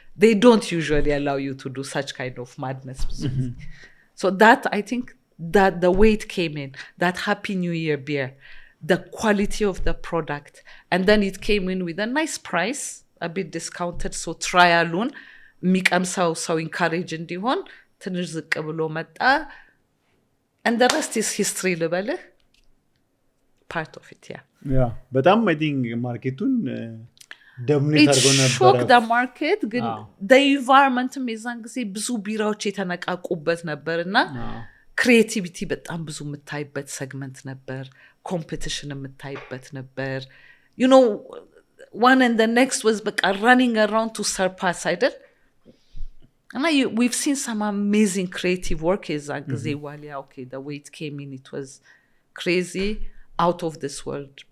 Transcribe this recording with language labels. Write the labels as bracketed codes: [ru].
[en] They don't usually allow you to do such kind of madness. So that, I think, that the way it came in, that Happy New Year beer, the quality of the product, and then it came in with a nice price, a bit discounted. [am] So trialun mikam [en] so encourage [am] እንዲሆን ትንሽ ዝቅ ብሎ መጣ. [en] And the rest is history [am] ልበልህ. [en] Part of it, yeah. [am] በጣም [en] I think [am] ማርኬቱን dominate አድርጎ ነበር. [en] It shocked the market. [am] ግን [en] the environment [am] የዛን ጊዜ ብዙ ቢራዎች የተነቃቁበት ነበርና ክሪኤቲቪቲ በጣም ብዙ የምታይበት ሴግመንት ነበር. ኮምፒቲሽን የምታይበት ነበር. [en] You know, one and the next was [am] በቃ [en] running around to surpass [am] አይደል? [en] And we've seen some amazing creative work [am] የዛን ጊዜ ዋሊያ. [en] Okay, the way it came in, it was crazy, out of this world.